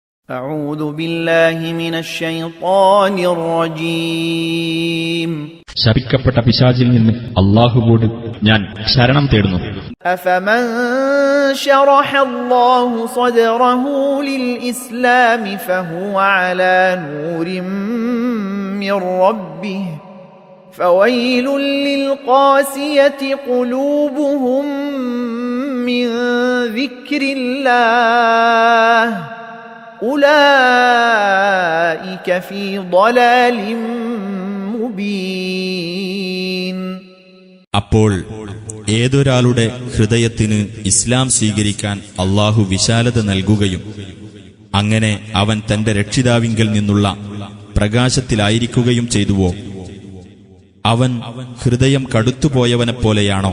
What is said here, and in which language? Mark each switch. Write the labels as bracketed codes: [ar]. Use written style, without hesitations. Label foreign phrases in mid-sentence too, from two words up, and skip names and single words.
[ar] أعوذ بالله من الشيطان الرجيم [ml] ശപിക്കപ്പെട്ട പിശാചിൽ നിന്ന് അല്ലാഹുവോട് ഞാൻ ശരണം തേടുന്നു. [ar] أفمن شرح الله صدره للإسلام فهو على نور من ربه فويل للقاسية قلوبهم من ذكر الله أولئك في ضلال مبين. [ml] അപ്പോൾ ഏതൊരാളുടെ ഹൃദയത്തിന് ഇസ്ലാം സ്വീകരിക്കാൻ അല്ലാഹു വിശാലത നൽകുകയും അങ്ങനെ അവൻ തന്റെ രക്ഷിതാവിങ്കൽ നിന്നുള്ള പ്രകാശത്തിലായിരിക്കുകയും ചെയ്തുവോ, അവൻ ഹൃദയം കടുത്തുപോയവനെപ്പോലെയാണോ?